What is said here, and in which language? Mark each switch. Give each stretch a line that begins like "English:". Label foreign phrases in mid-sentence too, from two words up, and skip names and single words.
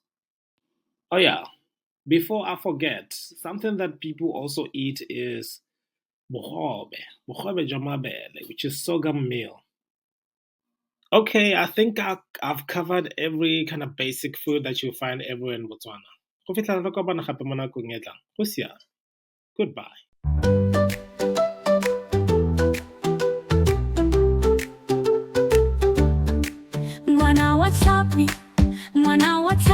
English: Oh yeah, before I forget, something that people also eat is
Tswana: bogobe jamabele,
English: which is sorghum meal. Okay, I think I've covered every kind of basic food that you find everywhere in Botswana.
Tswana: Go fitlhela re kopana gape mo nakong e tlang. Go siame. Goodbye. Ngwana wa Tlhapi, ngwana wa